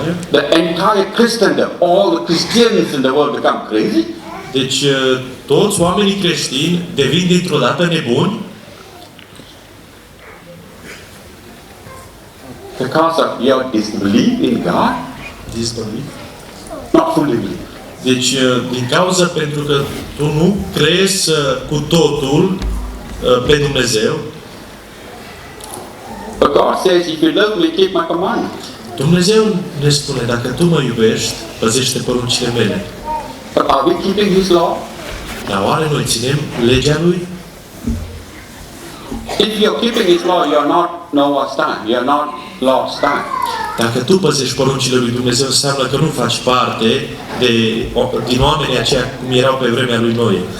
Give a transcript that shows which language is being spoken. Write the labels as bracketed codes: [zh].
[en] The entire Christendom, all the Christians in the world become crazy. [ro] deci toți oamenii creștini devin dintr-o dată nebuni [en] Because of your disbelief in God, not fully believe. [ro] Deci, din cauza pentru că tu nu crezi cu totul pe Dumnezeu, [en] But God says, if you love me, keep my commandments. [ro] Dumnezeu ne spune, dacă tu mă iubești, păzește poruncile mele. [en] But are we keeping His law? [ro] Dar oare noi ținem legea Lui? [en] If you're keeping His law, you're not Noah's time. You're not Lot's time. [ro] Dacă tu păzești poruncile lui Dumnezeu, înseamnă că nu faci parte din oamenii aceia cum erau pe vremea lui Noe.